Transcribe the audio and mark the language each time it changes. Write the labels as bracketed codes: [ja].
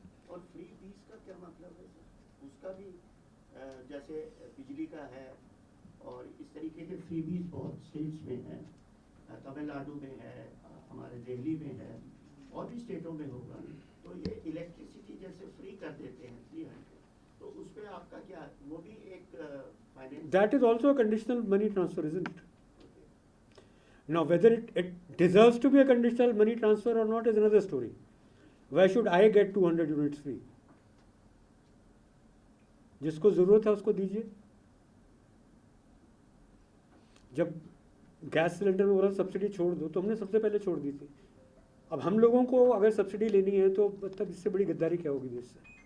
[hi] और फ्री बीस का क्या मतलब है सर? उसका भी जैसे बिजली का है और इस तरीके के फ्री बीस बहुत स्टेट्स में है, तमिलनाडु में है, हमारे दिल्ली में है, और भी स्टेटों में होगा. तो ये इलेक्ट्रिसिटी जैसे फ्री कर देते हैं 300, तो उस पर आपका क्या, वो भी एक finance? [en] That is also a conditional money transfer, isn't it? Now, whether it deserves to be a conditional money transfer or not is another story. Why should I get 200 units free? [hi] जिसको ज़रूरत है उसको दीजिए. जब gas cylinder में बोला subsidy छोड़ दो, तो हमने सबसे पहले छोड़ दी थी. अब हम लोगों को अगर सब्सिडी लेनी है तो मतलब इससे बड़ी गद्दारी क्या होगी देश से.